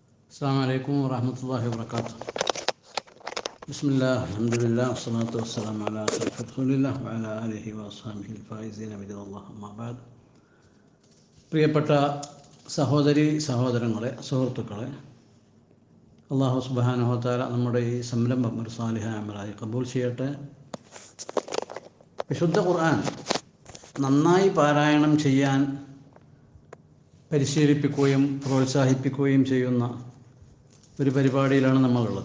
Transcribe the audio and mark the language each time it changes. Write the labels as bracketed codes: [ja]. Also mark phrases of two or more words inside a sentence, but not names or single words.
[ar] السلام عليكم ورحمة الله وبركاته. بسم الله الحمد لله والصلاة والسلام على أشرف رسول الله وعلى آله وأصحابه الفائزين برضا الله أما بعد. [ml] പ്രിയപ്പെട്ട സഹോദരി സഹോദരങ്ങളെ, സുഹൃത്തുക്കളെ, [ar] الله سبحانه وتعالى [ml] നമ്മുടെ ഈ സംരംഭം ഒരു സാലിഹായ അമലായി കബൂൽ ചെയ്യട്ടെ. വിശുദ്ധ ഖുർആൻ നന്നായി പാരായണം ചെയ്യാൻ പരിശീലിപ്പിക്കുകയും പ്രോത്സാഹിപ്പിക്കുകയും ചെയ്യുന്ന ഒരു പരിപാടിയിലാണ് നമ്മളുള്ളത്.